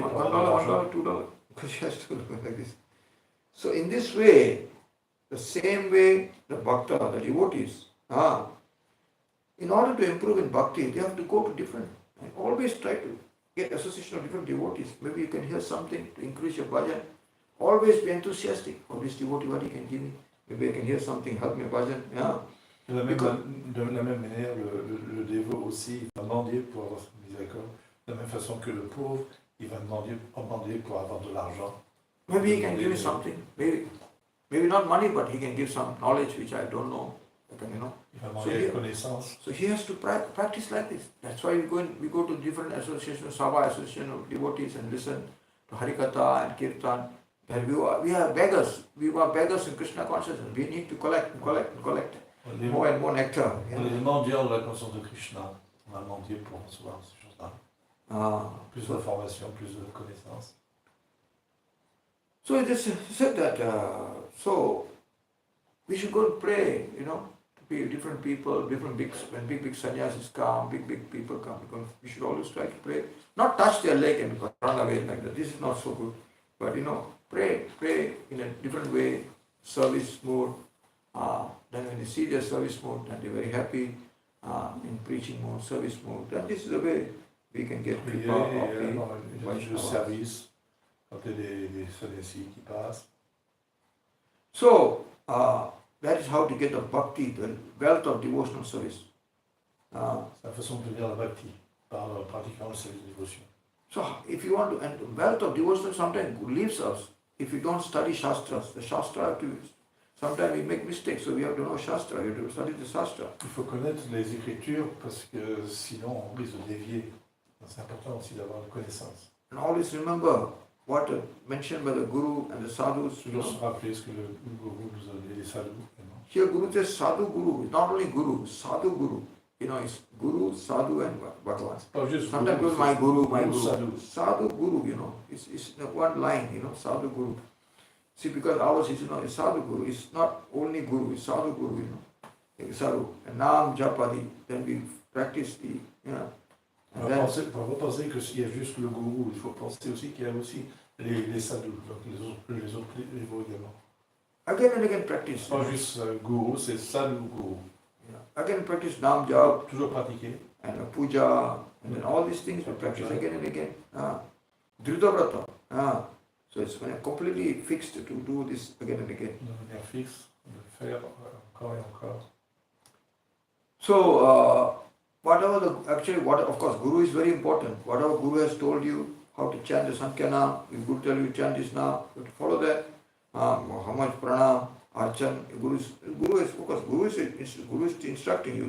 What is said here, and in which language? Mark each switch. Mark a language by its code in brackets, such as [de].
[en] $1, $2, because he has to look like this. So in this way, the same way the bhakta, the devotees, In order to improve in bhakti, they have to go to different, and always try to get association of different devotees. Maybe you can hear something to increase your bhajan. Always be enthusiastic. Oh, this devotee, what he can give me? Maybe I can hear something, help me bhajan. [fr] De la même manière, le dévot aussi, il va mendier pour avoir son miséricorde. De la même façon que le pauvre, il va demander pour avoir de l'argent. [en] Maybe he can give me something. Maybe not money, but he can give some knowledge which I don't know. [fr] Il va demander connaissance. [en] So he has to practice like this. That's why we go to different associations, Sabha association of devotees, and listen to Harikatha and Kirtan. We are beggars. We are beggars in Krishna consciousness. We need to collect more and more nectar. [fr] On est les mendiants de la conscience de Krishna. On va mendier pour recevoir ces choses-là. Plus d'informations, plus de connaissances. [en] So it is said that so we should go and pray, to be different people, when big sannyasis come, big people come, because we should always try to pray. Not touch their leg and run away like that. This is not so good. But pray in a different way, service mode. Then when they see their service mode, then they're very happy. In preaching mode, service mode. Then this is the way we can get people of the [fr] service. Quand il y a des sannyasi qui passent. [en] So, that is how to get the bhakti, the wealth of devotional service. [fr] C'est la façon de devenir la bhakti, par pratiquant le service de dévotion. [en] So, if you want to, and the wealth of devotion sometimes leaves us if we don't study shastras. The shastra, sometimes we make mistakes, so we have to know shastra, we have to study the shastra. [fr] Il faut connaître les écritures parce que sinon on risque de dévier. C'est important aussi d'avoir une connaissance. [en] And always remember what mentioned by the Guru and the sadhus. [fr] Toujours se rappeler ce que le Guru nous a donné, les sadhus. [en] Here Guru says sadhu Guru, not only Guru, sadhu Guru. It's Guru, sadhu and Bhagavan. Sometimes people my Guru. Sadhu Guru, it's one line, sadhu Guru. See, because ours is, is sadhu Guru, it's not only Guru, it's sadhu Guru, sadhu. And Nam Japadi, then we practice the, [fr] On va pas penser qu'il y a juste le gourou, il faut penser aussi qu'il y a aussi les sadhus, donc les autres niveaux également. [en] Again and again practice. [fr] Pas juste gourou, c'est sadhu gourou. [en] Again practice Nam Jap. [fr] Toujours pratiquer. [en] And puja, and then all these things we practice again and again. Dhridavrata. So it's completely fixed to do this again and again. [fr] Devenir fixe, de faire encore et encore. [en] So, of course, Guru is very important. Whatever Guru has told you, how to chant the Sankhya, if Guru tell you chant this now, you have to follow that. How much pranam, archan, Guru is instructing you.